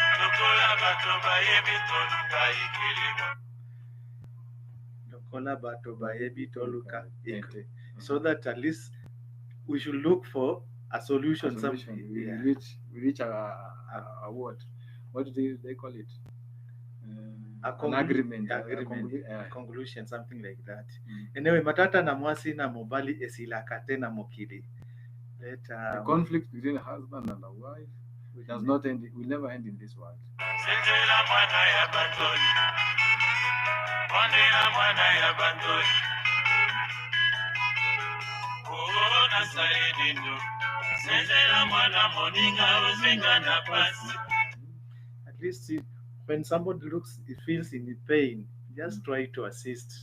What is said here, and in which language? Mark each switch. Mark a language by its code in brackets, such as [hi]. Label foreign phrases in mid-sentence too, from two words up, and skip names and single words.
[en] So that at least we should look for a solution. Something. We reach a what? What do they call it? An agreement. Conclusion, something like that. Anyway, [ln] Matata na mwasi na mobali esilakate na mokili. [en] The conflict between a husband and a wife does not end. Will never end in this world. At least when somebody feels in pain, just try to assist.